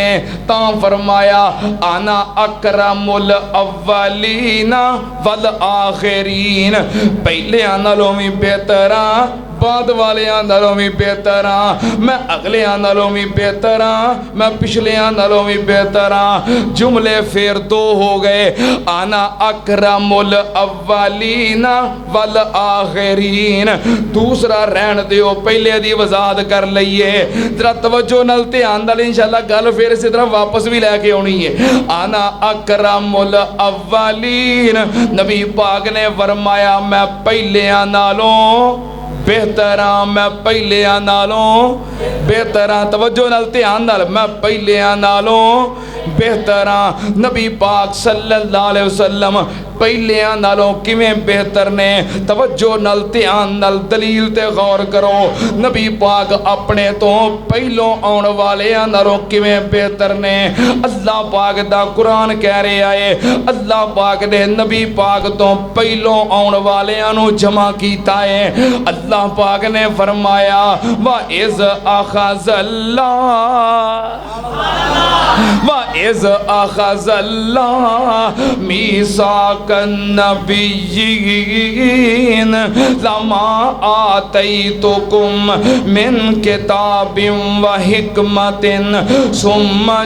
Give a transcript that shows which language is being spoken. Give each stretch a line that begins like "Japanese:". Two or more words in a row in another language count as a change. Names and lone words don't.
Punjabi: تاں فرمایا
Arabic: انا اکرم الاولین والآخرین،
Punjabi: پہلے نالوں بھی بہتر ہاں، بعد والے نالوں بھی بہتر ہاں، میں اگلے نالوں بھی بہتر ہاں، میں پچھلے نالوں بھی بہتر ہاں۔ جملے پھر دو ہو گئے،
Arabic: انا اکرم الاولین والآخرین۔
Punjabi: دوسرا رہن دیو، پہلے دی وضاحت کر لئیے، ذرا توجہ نال دھیان نال انشاءاللہ گل پھر اسی طرح واپس بھی لے کے ہونی ہے۔
Arabic: انا اکرم الاولین،
Punjabi: نبی پاک نے فرمایا میں پہلے نالوں بہتر ہاں، میں پہلے نالوں بہتر ہاں۔ توجہ نال دھیان نال، میں پہلے نالوں بہتر ہاں۔ نبی پاک صلی اللہ علیہ وسلم پہلے نالوں کیویں بہتر نے؟ توجہ نال دھیان نال دلیل تے غور کرو۔ نبی پاک اپنے تو پہلوں آن والے نالوں کیویں بہتر نے؟ اللہ پاک دا قرآن کہہ رہے آئے، اللہ پاک نے نبی پاک تو پہلوں آن والے نوں جمع کیتا ہے۔ اللہ پاک نے فرمایا
Arabic: وَإِذْ أَخَذَ اللَّهُ مِيثَاقَ النَّبِيِّينَ لَمَا آتَيْتُكُم مِّن كِتَابٍ وَحِكْمَةٍ ثُمَّ